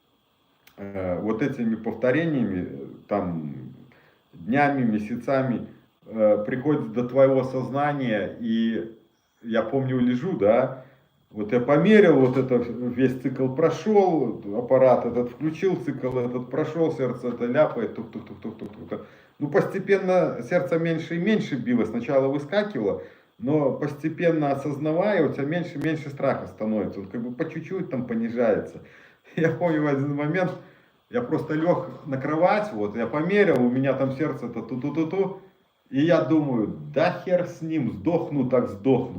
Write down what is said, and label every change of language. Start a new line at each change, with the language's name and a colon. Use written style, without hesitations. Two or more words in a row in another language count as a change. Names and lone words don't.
Russian: вот этими повторениями, там, днями, месяцами, приходит до твоего сознания, и я помню, лежу, да, вот я померил, вот это весь цикл прошел, аппарат этот включил, цикл этот прошел, сердце это ляпает, тук-тук-тук-тук-тук-тук. Ну, постепенно сердце меньше и меньше било, сначала выскакивало, но постепенно осознавая, у тебя меньше и меньше страха становится, он как бы по чуть-чуть там понижается. Я помню в один момент, я просто лег на кровать, вот, я померил, у меня там сердце-то ту-ту-ту-ту, и я думаю, да хер с ним, сдохну так сдохну.